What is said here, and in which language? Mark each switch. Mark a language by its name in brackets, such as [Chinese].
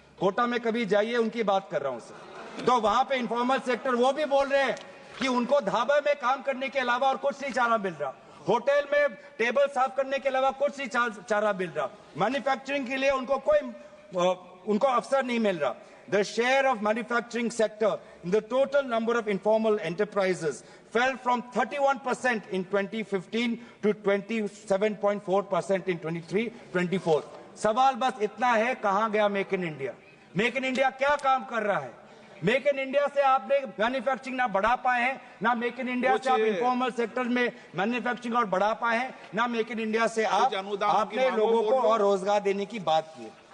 [Hindi] कोटा में कभी जाइए, उनकी बात कर रहा हूँ सर। तो वहां पे इनफॉर्मल सेक्टर वो भी बोल रहे हैं कि उनको ढाबा में काम करने के अलावा और कुछ नहीं चारा मिल रहा, होटल में टेबल साफ करने के अलावा कुछ नहीं चारा मिल रहा, मैन्युफैक्चरिंग के लिए उनको अवसर नहीं मिल रहा। [English] The share of manufacturing sector in the total number of informal enterprises fell from 31% in 2015 to 27.4% in 23-24। [Hindi] सवाल बस इतना है, कहां गया make in India? Make in India क्या काम कर रहा है? मेक इन इंडिया से आपने मैन्युफैक्चरिंग ना बढ़ा पाए हैं, ना मेक इन इंडिया से आप इनफॉर्मल सेक्टर में मैन्युफैक्चरिंग और बढ़ा पाए हैं, ना मेक इन इंडिया से आपने लोगों को और रोजगार देने की बात की।